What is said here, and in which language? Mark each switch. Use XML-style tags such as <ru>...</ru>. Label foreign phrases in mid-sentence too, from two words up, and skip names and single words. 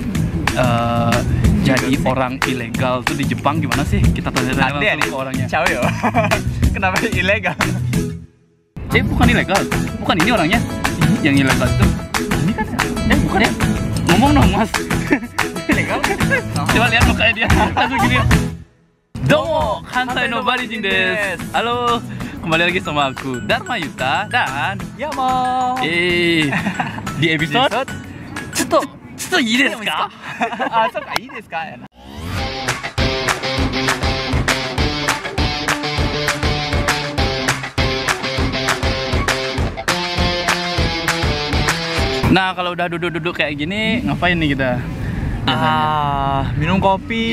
<id>Jadi orang ilegal tuh di Jepang gimana sih? Kita tanya-tanya langsung ke orangnya. Ciao yo. Kenapa ilegal? Bukan ilegal. Bukan ini orangnya. Yang ilegal itu. Ini kan bukan ya. Ngomong dong, Mas. Ilegal? Coba lihat mukanya dia. Langsung gini.</id> <ja>どうも、関西のバリ人です.</ja> <id>Halo, kembali lagi sama aku Dharma Yuta dan Yamo. di episode Cito</id> <ja>いいですか? あ、そうか、いいですか?</ja> <id>Nah, kalau udah duduk-duduk kayak gini, ngapain nih kita? Minum kopi.</id>